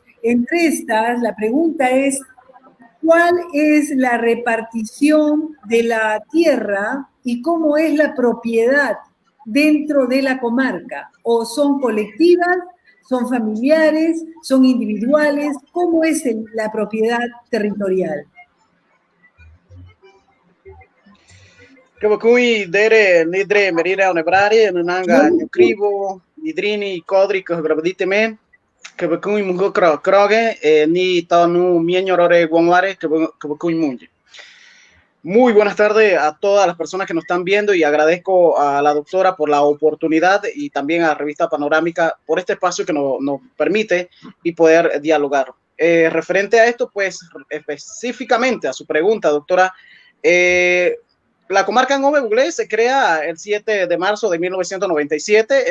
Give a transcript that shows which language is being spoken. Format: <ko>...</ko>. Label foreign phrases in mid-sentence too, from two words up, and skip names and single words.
<es>Entre estas, la pregunta es, ¿cuál es la repartición de la tierra y cómo es la propiedad dentro de la comarca? ¿O son colectivas, son familiares, son individuales? ¿Cómo es la propiedad territorial?</es> <gym>Kabakui dere nidre merira onebrari nanga nyukribo nidrini kodri ko grabadite me kabakui mungo kroge ni tonu mienyorore guanware kabakui munje.</gym> <es>Muy buenas tardes a todas las personas que nos están viendo y agradezco a la doctora por la oportunidad y también a la revista Panorámica por este espacio que nos permite y poder dialogar. Referente a esto, pues específicamente a su pregunta, doctora, la comarca Ngove Buglé se crea el 7 de marzo de 1997.</es>